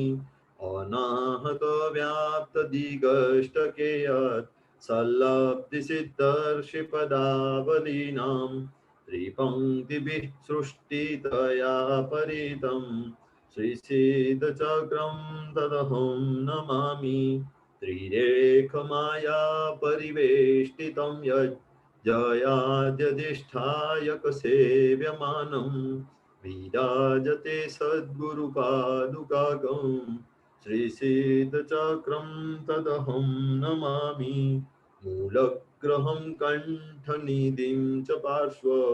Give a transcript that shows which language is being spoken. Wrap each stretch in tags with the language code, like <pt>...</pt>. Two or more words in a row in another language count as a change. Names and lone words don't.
<sa>અનાહત વ્યાપ્ત દિગષ્ટકેયત સલ્લબ્ધિ સિદ્ધર્ષિ પદાવલીનામ ત્રિપંક્તિભિઃ સૃષ્ટિતયા પરિતમ શ્રી સિદ્ધ ચક્રમ તદહમ નમામિ. ત્રિરેખ માયા પરિવેષ્ટિતમ યજ્ जयाद्यधिष्ठायकसेव्यमानं विराजते सद्गुरुपादुकागं श्रीसीदचक्रं तदहं नमामि मूलग्रहं कण्ठनिधिं च पार्श्व</sa>